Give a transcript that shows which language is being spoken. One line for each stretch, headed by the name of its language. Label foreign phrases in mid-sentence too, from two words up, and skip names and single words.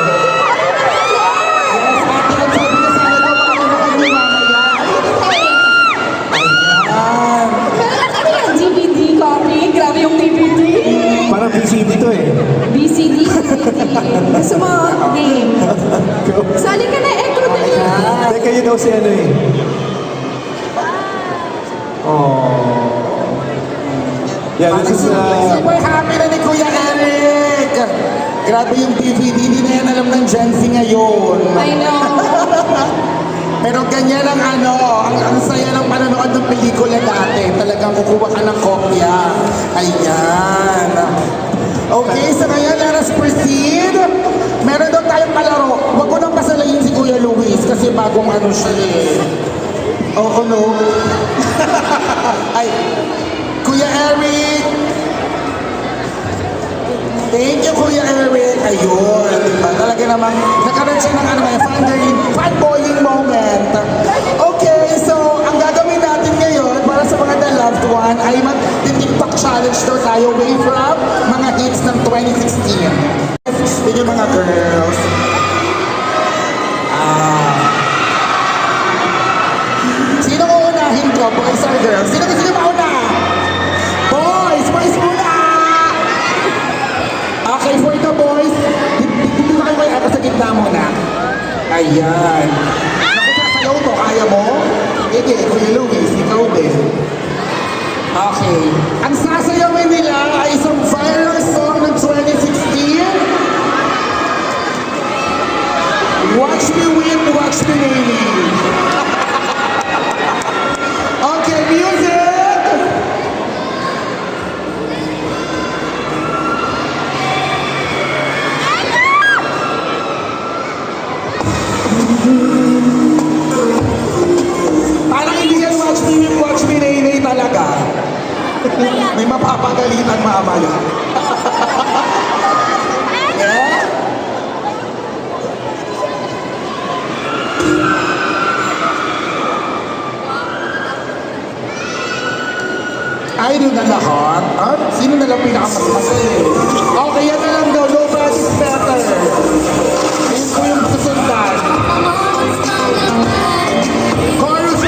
Filipino: Yes, ate, ang sabi niya sana daw makakita kayo mamaya. Ayan. Ano yung DVD copy? Grabe yung DVD. Parang VCD to eh. VCD, DVD. Gusto mo, game. Sali ka na, echo na lang. Teka, yun daw si ano eh. Oh.
English: Yeah, this is
Filipino: Super happy na ni Kuya Eric. Grabe yung DVD, hindi na yan alam ng Gen Z ngayon.
English: I know.
Filipino: Pero ganyan ang ang saya ng panonood ng pelikula dati. Talagang kukuha ka ng kopya. Ayan.
English: Okay, so
Filipino: ngayon,
English: let us proceed.
Filipino: Meron daw tayong palaro. Huwag ko nang pasalayin si Kuya Luis kasi bagong siya eh. Oo, no? Ay, Kuya Eric.
English: Thank you, Kuya Eric.
Filipino: Ayun, diba? Talaga namang nakaroon siya ng fanboying moment. Okay, so ang gagawin natin ngayon para sa mga
English: the loved one
Filipino: ay mag-TikTok challenge daw tayo
English: way from
Filipino: mga hits ng 2016. Yun yung mga girls. Sino uunahin ko?
English: Boys or girls?
Filipino: Sino gusto niyo mauna?
English: Boys! Boys muna! Okay, for the boys,
Filipino: dito na kayo kayo sa gitna muna. Ayan. Naku, sasayaw mo. Kaya mo? Sige, Kuya Luis, ikaw din. Okay. Ang sasayawin nila ay isang
English: viral song
Filipino: ng 2016.
English: Watch me win, watch me maybe. Okay, music!
Filipino: Parang hindi yan
English: watch me,
Filipino: nay talaga. May mapapagalitan mamaya. Yeah? Ay, na lahat? At sino na lang pinakamasaya? Okay, yan na lang daw.
English: Nobody's better.
Filipino: Yun ko yung susundan. Chorus!